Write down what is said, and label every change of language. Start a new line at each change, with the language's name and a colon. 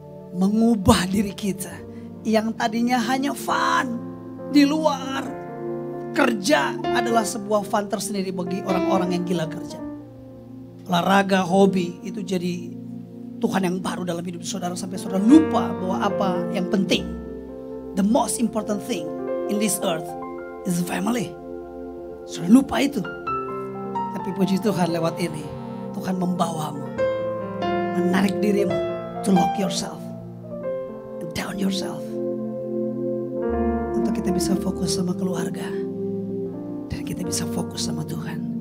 Indonesian: Mengubah diri kita yang tadinya hanya fun di luar. Kerja adalah sebuah fun tersendiri bagi orang-orang yang gila kerja. Olahraga, hobi itu jadi Tuhan yang baru dalam hidup saudara sampai saudara lupa bahwa apa yang penting.
English: The most important thing in this earth is family.
Indonesian: Saudara lupa itu. Tapi puji Tuhan lewat ini Tuhan membawamu, menarik dirimu
English: to lock yourself, down yourself,
Indonesian: untuk kita bisa fokus sama keluarga dan kita bisa fokus sama Tuhan.